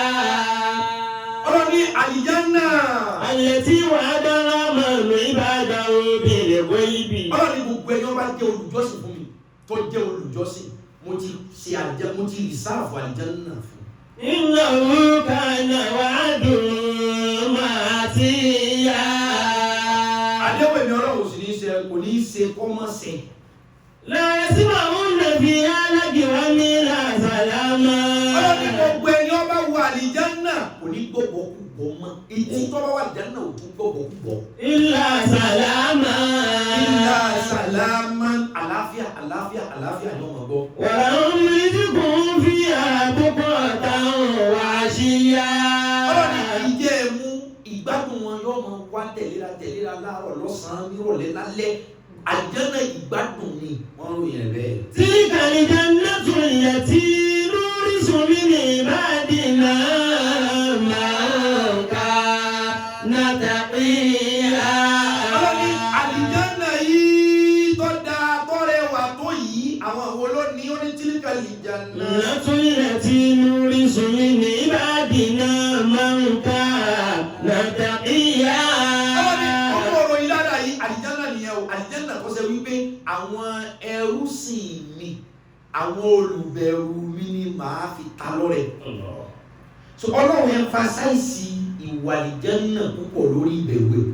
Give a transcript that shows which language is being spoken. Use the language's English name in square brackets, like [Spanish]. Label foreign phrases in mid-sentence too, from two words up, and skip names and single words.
[Yoruba] Ọlọ́run ní àlìjánnà. [Arabic] التي وعد الرحمن عباده بالغيب [Yoruba] Ọlọ́run ní gbogbo ẹni wọ́n bá jẹ́ olùjọ́sìn fún mi tó jẹ́ olùjọ́sìn mo ti ṣe àlìjánnà mo ti rìsáàfù àlìjánnà fún. [Arabic] إنه كان وعده مأتيا [Yoruba] Àdéhùn èmi Ọlọ́run sì ní ṣe kò ní ṣe kọ́mọ́sẹ̀. [Arabic] لا يسمعون فيها لغوا ولا سلاما [Yoruba] Ọlọ́run ní gbogbo ẹni wọ́n bá wọ àlìjánnà kò ní gbọ́gbọ́ púpọ̀ mọ́. Etí tó bá wà àlìjánnà ò tún gbọ́gbọ́ púpọ̀. [Arabic] إلا سلاما إلا سلاما [Yoruba] àlàáfíà àlàáfíà àlàáfíà ni wọ́n mọ̀ gbọ́. [Arabic] ولهم رزقهم فيها بكرة وعشيا [Yoruba] Ọlọ́run ní ìjẹ́ ẹ̀mú ìgbádùn wọn yóò máa wá tẹ̀léra láàárọ̀ lọ́sàn-án nírọ̀lẹ́ lálẹ́. Àlìjánnà ìgbádùn ni wọ́n ròyìn rẹ̀ bẹ́ẹ̀. [Arabic] تلك الجنة التي نورث من عبادنا من كان تقيا [Yoruba] Ọlọ́run ní àlìjánnà yìí tó dáa tó rẹwà tó yìí àwọn wo ló ní ó ní tílíkà àlìjánnà. [Arabic] التي نورث من عبادنا من كان تقيا [Yoruba] Ọmọ ọ̀rọ̀ yìí lára yìí àlìjánnà nìyẹn o àlìjánnà kọ́ sẹ́ wípé àwọn ẹrú sìn mi àwọn olùbẹ̀rù mi ni màá fi ta lọ́rẹ. So Ọlọ́run emphasize ìwà àlìjánnà púpọ̀ lórí ìbẹ̀rù ẹ̀.